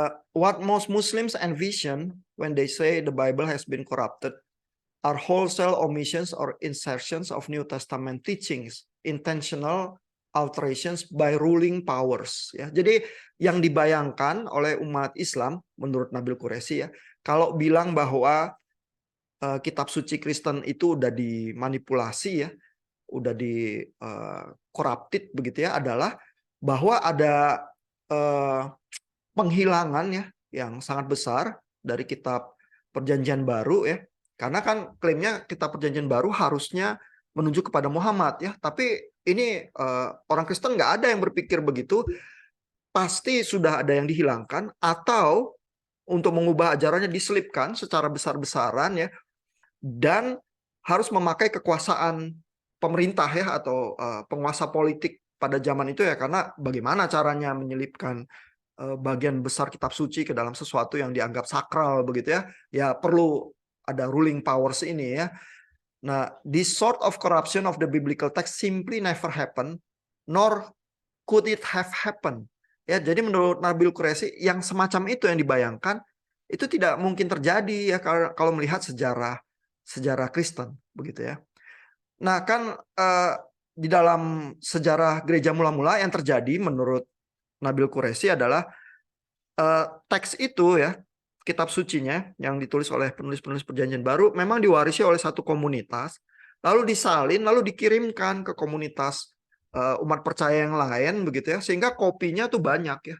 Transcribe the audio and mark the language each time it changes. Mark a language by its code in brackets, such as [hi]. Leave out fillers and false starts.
[en] What most Muslims envision when they say the Bible has been corrupted are wholesale omissions or insertions of New Testament teachings, intentional alterations by ruling powers. [id] Ya, jadi yang dibayangkan oleh umat Islam menurut Nabil Qureshi ya, kalau bilang bahwa kitab suci Kristen itu udah dimanipulasi ya, udah di corrupted begitu ya, adalah bahwa ada penghilangan ya yang sangat besar dari kitab Perjanjian Baru ya. Karena kan klaimnya kitab Perjanjian Baru harusnya menuju kepada Muhammad ya, tapi ini orang Kristen nggak ada yang berpikir begitu. Pasti sudah ada yang dihilangkan, atau untuk mengubah ajarannya diselipkan secara besar-besaran ya, dan harus memakai kekuasaan pemerintah ya, atau penguasa politik pada zaman itu ya. Karena bagaimana caranya menyelipkan bagian besar kitab suci ke dalam sesuatu yang dianggap sakral begitu ya, ya perlu ada ruling powers ini ya. [en] Nah, this sort of corruption of the biblical text simply never happen, nor could it have happened ya. [id] Jadi menurut Nabil Qureshi, yang semacam itu yang dibayangkan itu tidak mungkin terjadi ya, kalau melihat sejarah Kristen begitu ya. Nah, kan di dalam sejarah gereja mula-mula yang terjadi menurut Nabil Qureshi adalah teks itu ya, kitab sucinya yang ditulis oleh penulis-penulis Perjanjian Baru memang diwarisi oleh satu komunitas, lalu disalin, lalu dikirimkan ke komunitas umat percaya yang lain begitu ya, sehingga kopinya tuh banyak ya.